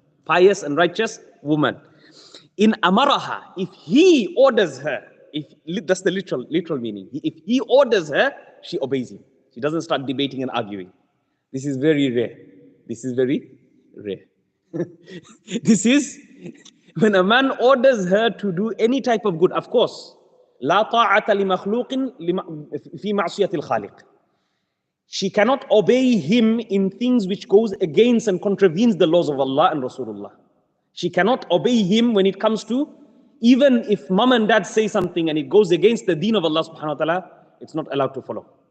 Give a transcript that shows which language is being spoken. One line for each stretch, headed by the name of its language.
English: Pious and righteous woman. In amaraha, if he orders her, that's the literal meaning. If he orders her, she obeys him. She doesn't start debating and arguing. This is very rare. This is very rare. This is when a man orders her to do any type of good. Of course,
Arabic: لا طاعة لمخلوق في معصية الخالق.
English: She cannot obey him in things which goes against and contravenes the laws of Allah and Rasulullah. She cannot obey him when it comes to, even if mom and dad say something and it goes against the deen of Allah subhanahu wa ta'ala, it's not allowed to follow.